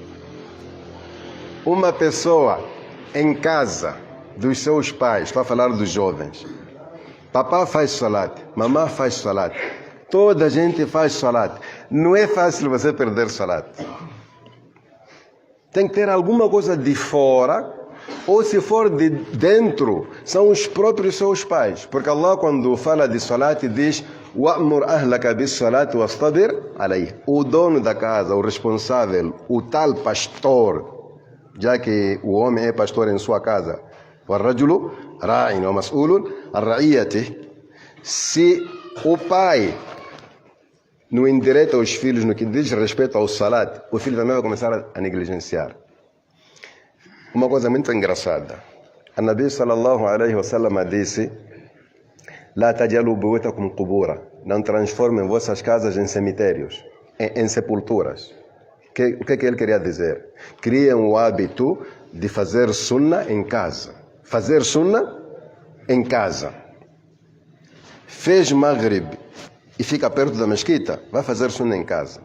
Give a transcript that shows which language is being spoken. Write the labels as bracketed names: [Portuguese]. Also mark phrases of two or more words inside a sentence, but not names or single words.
[Portuguese] Uma pessoa em casa dos seus pais, estou a falar dos jovens, papá faz salat, mamãe faz salat, toda a gente faz salat. Não é fácil você perder salat. Tem que ter alguma coisa de fora, ou se for de dentro, são os próprios seus pais. Porque Allah, quando fala de salat, diz [Arabic] وَأْمُرْ أَهْلَكَ بِالصَّلَاةِ وَاصْطَبِرْ عَلَيْهِ. [Portuguese] O dono da casa, o responsável, o tal pastor, já que o homem é pastor em sua casa, [Arabic] وَالرَّجُلُ رَاعٍ وَمَسْئُولٌ عَنْ رَعِيَّتِهِ. [Portuguese] Se o pai não endireita os filhos no que diz respeito ao salat, o filho também vai começar a negligenciar. Uma coisa muito engraçada. [Arabic] A نبي صلى الله عليه وسلم disse: "لا تجعلوا بيوتكم قبورا." [Portuguese] Não transformem vossas casas em cemitérios, em sepulturas. O que ele queria dizer? Criem o hábito de fazer sunna em casa. Fazer sunna em casa. Fez Maghrib e fica perto da mesquita, vai fazer sunna em casa.